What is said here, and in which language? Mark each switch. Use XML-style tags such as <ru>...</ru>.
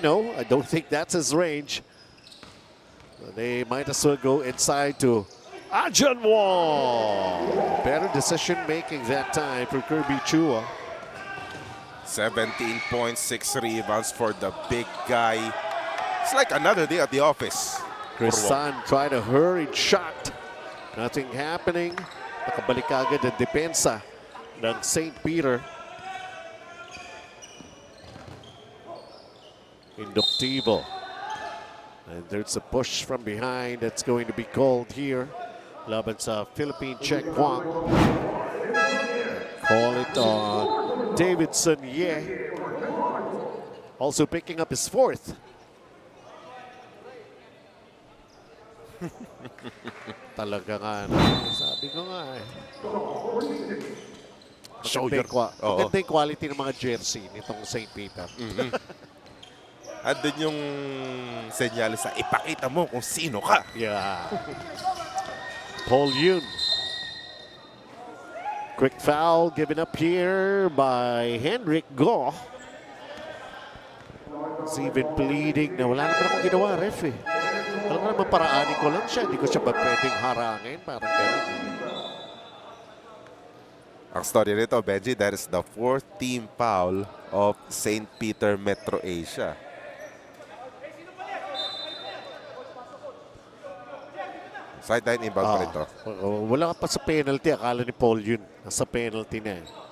<en>No, I don't think that's his range. They might as well go inside to Ajan Wong. Better decision making that time for Kirby Chua. 17 points, 6 rebounds for the big guy. It's like another day at the office. Crisan tried a hurried shot. Nothing happening.</en> <tl>Nakabalik agad ang depensa ng St. Peter. Inductivo.</tl> <en>And there's a push from behind that's going to be called here.</en> <tl>Laban sa Philippine Cheng Kwan.</tl> <en>Call it on Davidson Ye. Also picking up his 4th.</en> <tl>Talaga nga. Sabi ko nga eh. Maganda yung quality ng mga jersey nitong St. Peter. Andun yung senyales sa ipakita mo kung sino ka.</tl> <en>Yeah. Paul Yun. Quick foul given up here by Henrik Go. He's even pleading</en> <tl>na wala naman akong ginawa, ref eh. Alam naman, paraanin ko lang siya. Hindi ko siya ba pwedeng harangin? Parang gano'n. Ang story nito,</tl> <en>Benji, that is the 4th team foul of St. Peter Metro Asia.</en> <tl>Sideline inbound pa rin to. Wala pa sa penalty. Akala ni Paul Yun. Nasa penalty na eh.</tl>